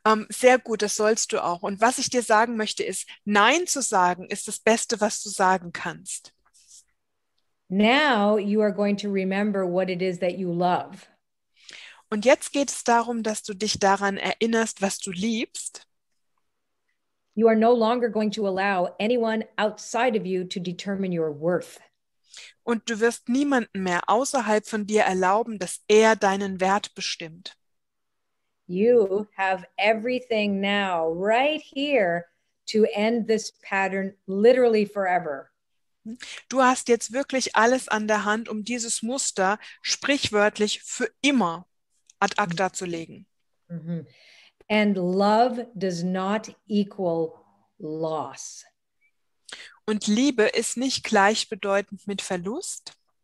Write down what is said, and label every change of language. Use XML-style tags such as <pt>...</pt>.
<de>Sehr gut, das sollst du auch. Und was ich dir sagen möchte ist, Nein zu sagen ist das Beste, was du sagen kannst.</de> <en>Now you are going to remember what it is that you love.</en> <de>Und jetzt geht es darum, dass du dich daran erinnerst, was du liebst.</de> <en>You are no longer going to allow anyone outside of you to determine your worth.</en> <de>Und du wirst niemanden mehr außerhalb von dir erlauben, dass er deinen Wert bestimmt.</de> <en>You have everything now right here to end this pattern literally forever.</en> <de>Du hast jetzt wirklich alles an der Hand, um dieses Muster sprichwörtlich für immer ad acta zu legen. Mm-hmm.</de> <en>And love does not equal loss.</en> <de>Und Liebe ist nicht gleichbedeutend mit Verlust.</de>